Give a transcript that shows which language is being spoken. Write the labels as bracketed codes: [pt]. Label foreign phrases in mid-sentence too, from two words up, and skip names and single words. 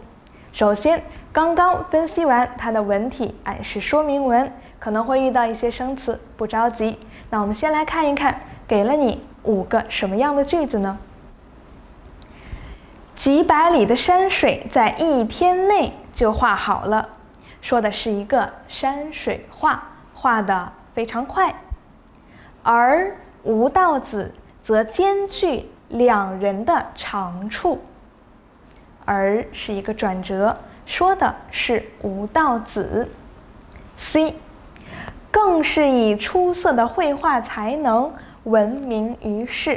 [zh] 首先，剛剛分析完它的文體，是說明文，可能會遇到一些生詞，不着急。那我們先來看一看，給了你5個什麼樣的句子呢？幾百里的山水在1天內就畫好了，說的是一個山水畫，畫得非常快。而吳道子則兼具兩人的長處，而是一個轉折，說的是吳道子。C， 更是以出色的繪畫才能聞名於世。